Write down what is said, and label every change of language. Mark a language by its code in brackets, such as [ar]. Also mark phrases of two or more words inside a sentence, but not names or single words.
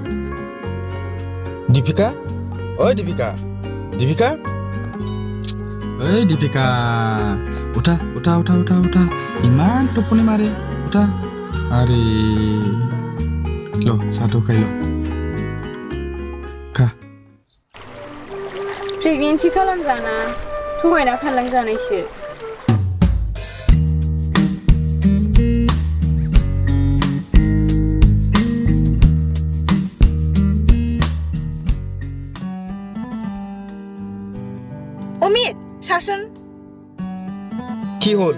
[as] দীপিকা ঐ দীপিকা দীপিকা এই দীপিকা উঠা উঠা উঠা উঠা উঠা ইমান টোপনি মাৰে উঠা আৰে ল চাহটো খাই ল খা [brx] प्रेगनेन्सि खालामजाना थगायना खारलांजानायसो [as] অমিত চাচোন কি হ'ল